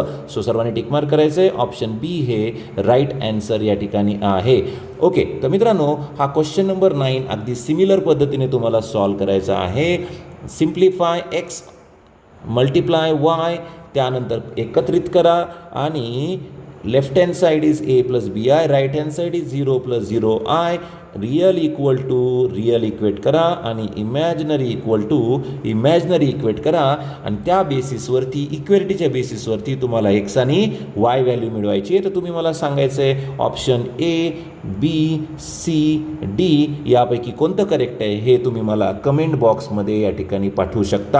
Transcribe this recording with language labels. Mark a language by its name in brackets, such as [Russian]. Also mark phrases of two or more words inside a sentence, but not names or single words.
[Marathi] सो सर्वांनी [English] tick mark [Marathi] करायचं आहे, [English] option B [Marathi] हे [English] right answer [Marathi] या ठिकाणी आहे. ओके, तर मित्रांनो हा [English] question number 9 [Marathi] अगदी सिमिलर पद्धतीने तुम्हाला सॉल्व करायचा आहे. [English] simplify x multiply y, [Marathi] त्यानंतर एकत्रित करा आणि [English] left hand side is a + bi, right hand side is 0 + 0i, real equal to real equate [Marathi] करा आणि [English] imaginary equal to imaginary equate [Marathi] करा. आणि त्या बेसिसवरती, इक्वेलिटीच्या बेसिसवरती तुम्हाला एक्स आणि [English] y value [Marathi] मिळवायची आहे. तर तुम्ही मला सांगायचं आहे [English] option A, B, C, D [Marathi] यापैकी कोणतं करेक्ट आहे हे तुम्ही मला कमेंट बॉक्समध्ये या ठिकाणी पाठवू शकता.